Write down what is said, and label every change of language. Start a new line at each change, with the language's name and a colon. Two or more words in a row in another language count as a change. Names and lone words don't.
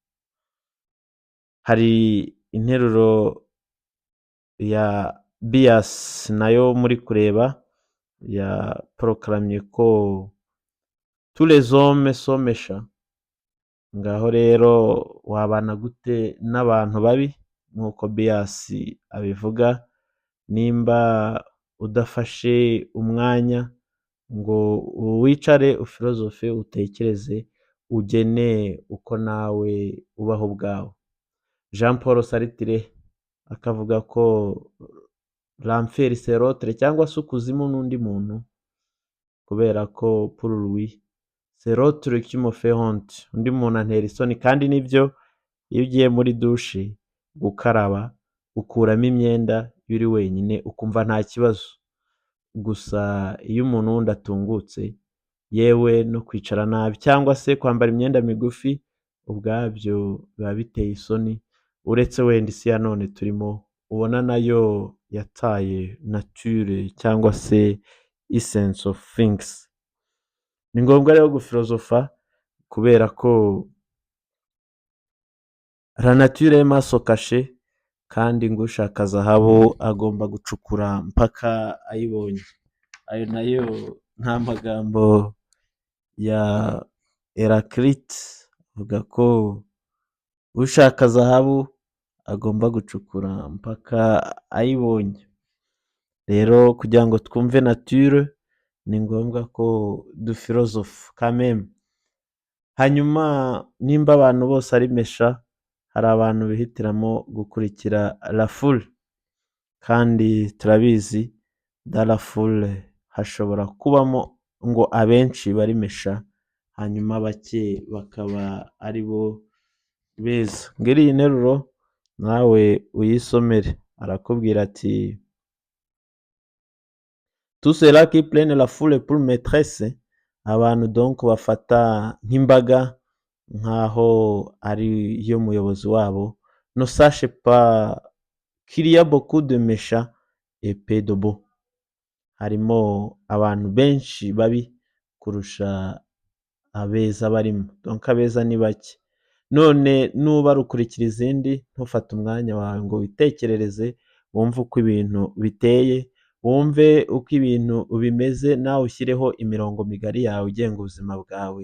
Kinyarwanda: Hari interuro ya Bias nayo muri kureba ya porokaramye ko
French: tous les hommes sont méchants.
Kinyarwanda: Ngaho rero wabana gute n'abantu babi nk'uko Bias abivuga, nimba udafashe umwanya ngo wicare ufilozofe, utekereze, ugene uko nawe ubaho ubwawe. Jean Paul Sartre akavuga ko
French: l'enfer c'est l'autre,
Kinyarwanda: cyangwa se ukuzimu n'undi muntu, kubera ko
French: pour lui c'est l'autre qui me fait honte,
Kinyarwanda: undi muntu antera isoni. Kandi nibyo, iyo ugiye muri dushe gukaraba ukuramo imyenda iyo uri wenyine ukumva nta kibazo, gusa iyo umuntu wundi atungutse, yewe no kwicara nabi cyangwa se kwambara imyenda migufi ubwabyo biba biteye isoni. Uretse wenda isi ya none turimo ubona nayo yataye nature cyangwa se
English: essence of things.
Kinyarwanda: Ni ngombwa rero gufilozofa kubera ko
French: la nature est maso caché,
Kinyarwanda: kandi ngo ushaka zahabu agomba gucukura mpaka ayibonye. Ayo nayo nta magambo ya Heraclite avuga ko ushaka zahabu agomba gucukura mpaka ayibonye. Rero kugira ngo twumve nature ni ngombwa ko dufilozofa kameme. Hanyuma nimba abantu bose ari mesha, hari abantu bihitiramo gukurikira
French: la foule,
Kinyarwanda: kandi turabizi
French: dans la foule
Kinyarwanda: hashobora kubamo ngo abenshi bari mesha, hanyuma bake bakaba ari bo beza. Ngiri iyi nteruro nawe uyisomere, arakubwira ati
French: tous ceux-là qui prennent la foule pour maîtresse,
Kinyarwanda: abantu donc bafata nk'imbaga nkaho ari yo muyobozi wabo,
French: ne sache pas qu'il y a beaucoup de méchants et peu de bons.
Kinyarwanda: Harimo abantu benshi babi kurusha abeza barimo, donc abeza ni bake. None nuba rukurikira izindi, ntufate umwanya wawe ngo witekerereze, wumve uko ibintu biteye, wumve uko ibintu bimeze, nawe ushyireho imirongo migari yawe ugenga ubuzima bwawe.